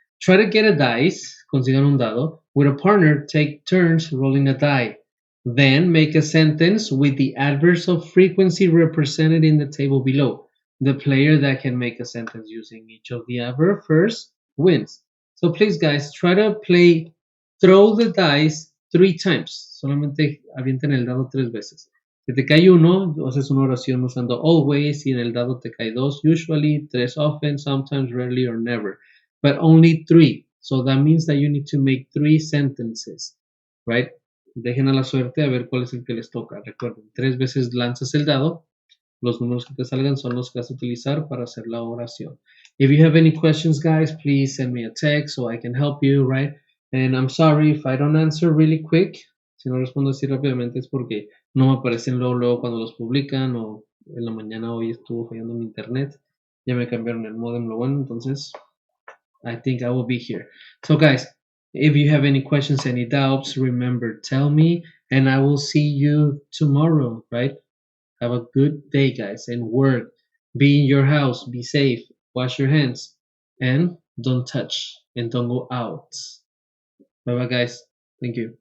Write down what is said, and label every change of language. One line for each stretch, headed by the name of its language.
English: Try to get a dice,
Spanish: consigan un dado,
English: with a partner, take turns rolling a die. Then make a sentence with the adverbs of frequency represented in the table below. The player that can make a sentence using each of the adverbs first wins. So please, guys, try to play, throw the dice 3 times.
Spanish: Solamente avienten el dado 3 veces. Si te cae uno, haces una oración usando always, y en el dado te cae 2, usually, 3 often, sometimes, rarely, or never.
English: But only 3. So that means that you need to make 3 sentences, right?
Spanish: Dejen a la suerte a ver cuál es el que les toca. Recuerden, 3 veces lanzas el dado. Los números que te salgan son los que vas a utilizar para hacer la oración.
English: If you have any questions, guys, please send me a text so I can help you, right? And I'm sorry if I don't answer really quick.
Spanish: Si no respondo así rápidamente es porque no me aparecen luego cuando los publican o en la mañana hoy estuvo fallando mi internet. Ya me cambiaron el modem, lo bueno, entonces
English: I think I will be here. So guys, if you have any questions, any doubts, remember, tell me and I will see you tomorrow, right? Have a good day, guys, and work. Be in your house, be safe, wash your hands, and don't touch and don't go out. Bye bye, guys. Thank you.